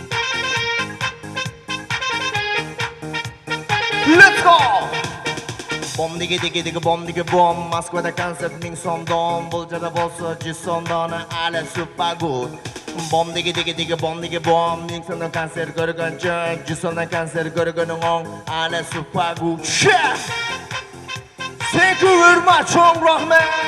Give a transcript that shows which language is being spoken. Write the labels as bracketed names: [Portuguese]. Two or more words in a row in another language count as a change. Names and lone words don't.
[English] Let's go! Bom digi digi digi bom. [Uzbek] Moskvada konsert 1000 so'mdan, Buljarda bo'lsa 100 so'mdan, ala [English] super good. Bom digi digi digi bom. [Uzbek] 1000 so'mdan konsert ko'rguncha, 100 so'mdan konsert ko'rguning on, ala [English] super good. Thank you very much, [Uzbek] Cho'ng rahmat.